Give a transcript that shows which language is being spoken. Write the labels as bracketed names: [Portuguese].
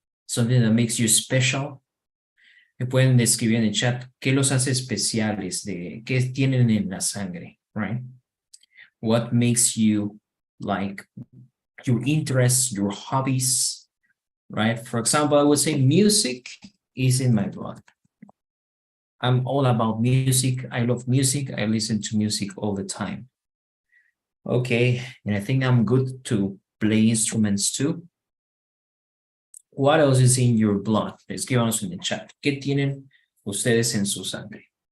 [English] Something that makes you special? [Spanish] Me pueden describir en el chat qué los hace especiales, de qué tienen en la sangre, right? [English] What makes you like your interests, your hobbies, right? For example, I would say music is in my blood. I'm all about music. I love music. I listen to music all the time. Okay, and I think I'm good to play instruments too. What else is in your blood? [Spanish] Escríbanos en el chat. ¿Qué tienen ustedes en su sangre?